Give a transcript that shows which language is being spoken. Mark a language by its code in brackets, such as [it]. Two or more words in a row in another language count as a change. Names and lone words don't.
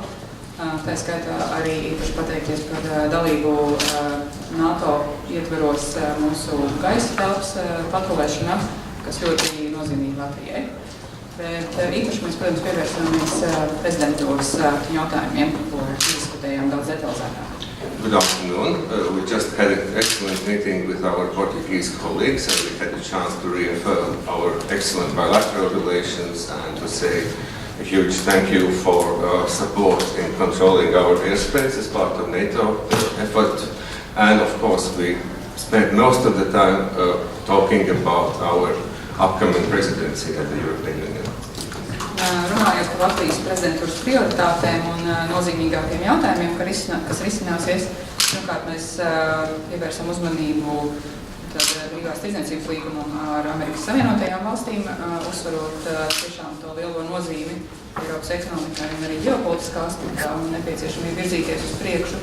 [lv] Tā skaitā arī īpaši pateikties par dalību NATO ietvaros mūsu gaisa telpas patrulēšanā, kas ļoti nozīmīgi Latvijai. Bet īpaši mēs, protams, pievērsāmies prezidentūras jautājumiem, ko diskutējām daudz detalizētāk. [en] Good afternoon. We just had an excellent meeting with our Portuguese colleagues, and we had a chance to reaffirm our excellent bilateral relations and to say a huge thank you for support in controlling our airspace as part of NATO effort. And of course, we spent most of the time talking about our upcoming presidency at the European Union. [lv] Runājot par Latvijas prezidentūras prioritātēm un nozīmīgākiem jautājumiem, kas risināsies, pirmkārt mēs pievērsam uzmanību brīvās tirdzniecības līgumam ar Amerikas Savienotajām valstīm, uzsvarot tiešām to lielo nozīmi Eiropas ekonomikai un arī ģeopolitiskā aspektā un nepieciešamību virzīties uz priekšu.